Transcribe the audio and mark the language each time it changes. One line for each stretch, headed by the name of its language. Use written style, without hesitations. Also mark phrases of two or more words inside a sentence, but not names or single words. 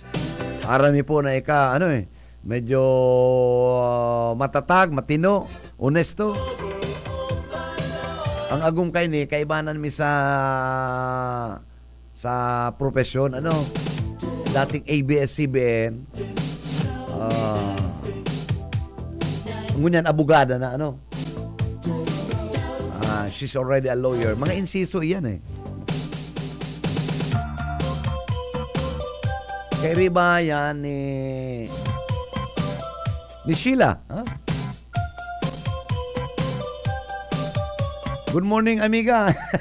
Bikol: Arami po na medyo matatag, matino, honesto. Ang agum kay ni kaibanan mi sa profesyon, dating ABS-CBN, ngunyan abogada na,
English: she's already a lawyer.
Bikol: Mga insiso yan Kay riba yan ni Sheila.
English: Good morning, amiga.